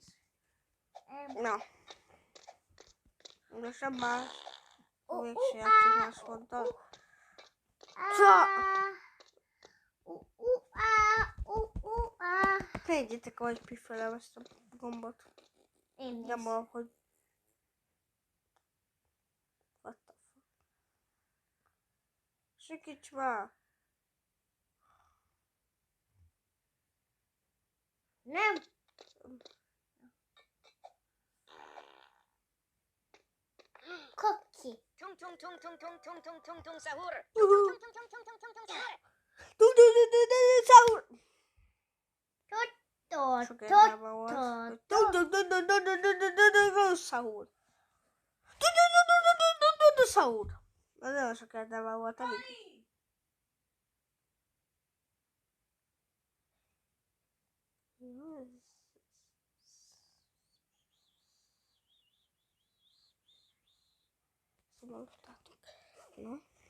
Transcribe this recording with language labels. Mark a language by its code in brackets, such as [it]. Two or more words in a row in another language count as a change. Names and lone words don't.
[hu] Na. Most sem más. Mégse játszok más moddal. Nézzétek, ahogy pifelem ezt a gombot. Én is. Nem ahogy... [en] What the fuck? [hu] Sikíts már! Nem. Koki. Tung sahur. Sahur! Sok Tot. értelme volt. Sahur! Sahur! Az nagyon sok értelme volt, amit... Szóval no.